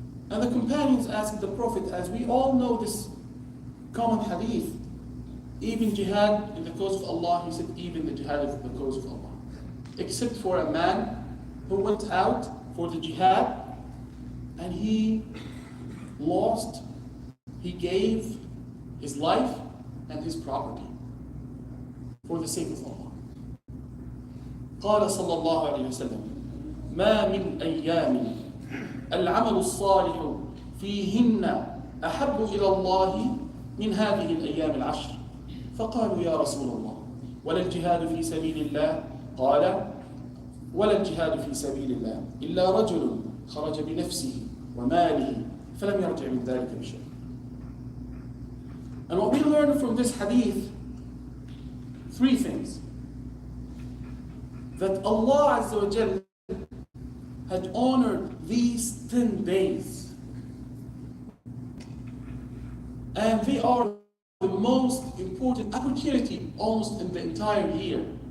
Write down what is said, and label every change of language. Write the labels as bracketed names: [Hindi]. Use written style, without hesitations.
[English] And the companions asked the Prophet, as we all know this common hadith, even jihad in the cause of Allah, he said, even the jihad of the cause of Allah. Except for a man who went out for the jihad and he lost, he gave his life and his property for the sake of Allah. [Arabic] قال صلى الله عليه وسلم ما من أيام العمل الصالح فيهن أحب إلى الله من هذه الأيام العشر فقالوا يا رسول الله ولا الجهاد في سبيل الله قال ولا الجهاد في سبيل الله إلا رجل خرج بنفسه وماله فلم يرجع من ذلك بشيء. [English] And what we learn from this hadith, three things. That Allah Azza wa Jal had honored these 10 days. And they are the most important opportunity almost in the entire year.